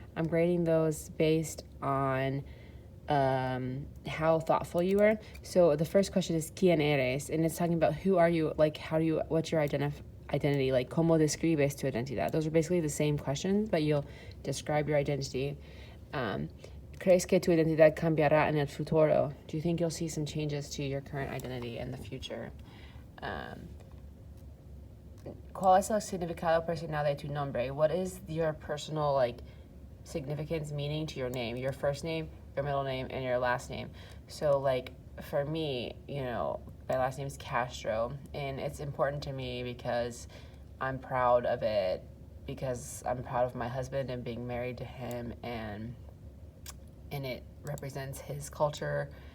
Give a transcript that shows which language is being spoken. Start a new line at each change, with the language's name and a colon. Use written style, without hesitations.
English: I'm grading those based on how thoughtful you were. So the first question is
Spanish: ¿Quién eres?
English: And it's talking about who are you, like what's your identity, like
Spanish: ¿Cómo describes tu identidad?
English: Those are basically the same questions, but you'll describe your identity.
Spanish: ¿Crees que tu identidad cambiará en el futuro?
English: Do you think you'll see some changes to your current identity in the future?
Spanish: ¿Cuál es el significado personal de tu nombre?
English: What is your personal, significance, meaning to your name? Your first name, your middle name, and your last name. So, for me, my last name is Castro, and it's important to me because I'm proud of it, because I'm proud of my husband and being married to him, and it represents his culture.